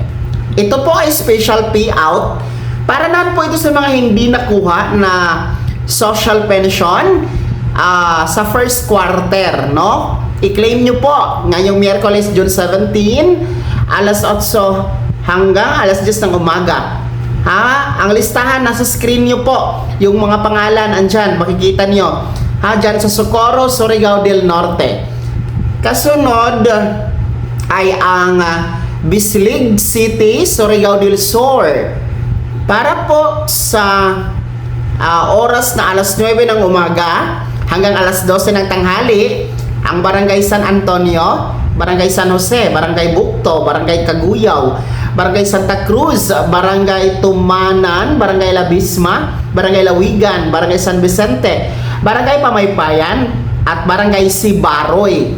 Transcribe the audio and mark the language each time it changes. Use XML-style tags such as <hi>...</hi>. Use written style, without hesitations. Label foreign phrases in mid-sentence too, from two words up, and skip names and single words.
<tl>Ito po ay special payout para naman po ito sa mga hindi nakuha na</tl> <en>social pension</en> <tl>sa</tl> <en>first quarter,</en> <tl>no? I-claim nyo po ngayong Miyerkules, June 17, alas 8 hanggang alas 10 ng umaga. Ang listahan nasa screen nyo po. Yung mga pangalan andyan, makikita nyo. Dyan sa Socorro, Surigao del Norte. Kasunod ay ang Bislig City, Surigao del Sur. Para po sa oras na alas 9 ng umaga hanggang alas 12 ng tanghali, ang Barangay San Antonio, Barangay San Jose, Barangay Bukto, Barangay Kaguyaw, Barangay Santa Cruz, Barangay Tumanan, Barangay Labisma, Barangay Lawigan, Barangay San Vicente, Barangay Pamaypayan, at Barangay Sibaroy.</tl>